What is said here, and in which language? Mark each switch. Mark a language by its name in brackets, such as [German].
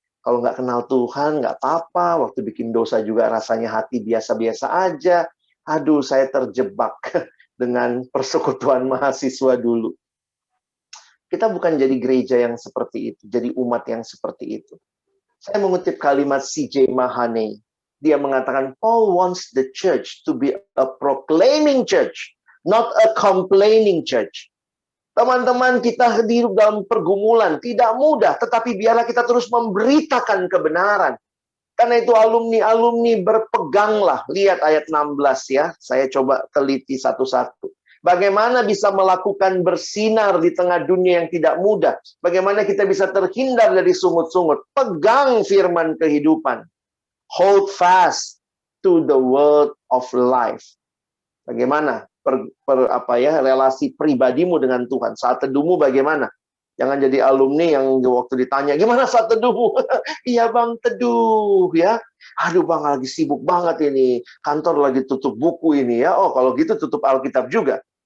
[Indonesian] Kalau nggak kenal Tuhan, nggak apa-apa. Waktu bikin dosa juga rasanya hati biasa-biasa aja. Aduh, saya terjebak dengan persekutuan mahasiswa dulu. Kita bukan jadi gereja yang seperti itu, jadi umat yang seperti itu. Saya mengutip kalimat C.J. Mahane. Dia mengatakan, [English] Paul wants the church to be a proclaiming church, not a complaining church. [Indonesian] Teman-teman, kita hidup dalam pergumulan, tidak mudah, tetapi biarlah kita terus memberitakan kebenaran. Karena itu alumni-alumni berpeganglah. Lihat ayat 16 ya, saya coba teliti satu-satu. Bagaimana bisa melakukan bersinar di tengah dunia yang tidak mudah? Bagaimana kita bisa terhindar dari sungut-sungut? Pegang firman kehidupan. [English] Hold fast to the word of life. [Indonesian] Bagaimana relasi pribadimu dengan Tuhan? Saat teduhmu bagaimana? Jangan jadi alumni yang waktu ditanya, gimana saat teduhmu? Iya bang, teduh ya. Aduh bang, lagi sibuk banget ini. Kantor lagi tutup buku ini ya. Oh kalau gitu tutup Alkitab juga.